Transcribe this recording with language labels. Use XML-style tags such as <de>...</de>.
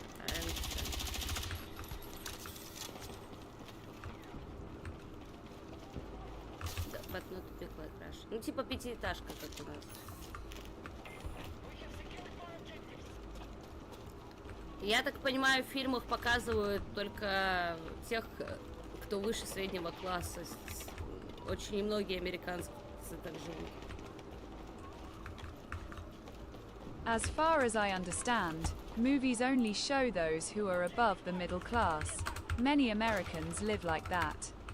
<en>And, but not big like Russia.</en> <ru>Ну, типа пятиэтажка, как у нас. Я так понимаю, в фильмах показывают только тех, кто выше среднего класса. Очень немногие американцы так живут.</ru> <en>As far as I understand, movies only show those who are above the middle class. Many Americans live like that.</en>